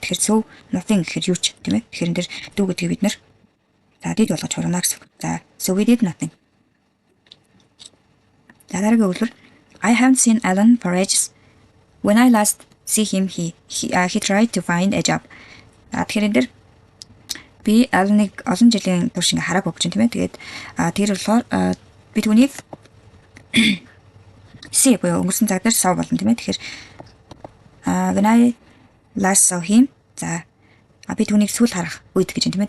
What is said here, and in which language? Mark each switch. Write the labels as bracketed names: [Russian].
[Mongolian] Тэгэхээр [English] so nothing [Mongolian] гэхээр юу ч тийм ээ. Тэгэхээр энэ дээр do гэдгийг бид нэр за did болгож хурна гэсэн. [English] За so we did nothing. [Mongolian] За дараагийн өгүүлбэр [English] I haven't seen Alan for ages. When I last see him he tried to find a job. [Mongolian] Тэгэхээр энэ дээр би Alan-ыг олон жилийн турш ингээ хараагүй гэж тийм ээ. Тэгээд тэр болохоор би түүнийг see буюу өнгөрсөн цаг дээр saw болно тийм ээ. Тэгэхээр [English] when I last saw him [Mongolian] за би түүнийг сүүл харах үед гэж тийм ээ.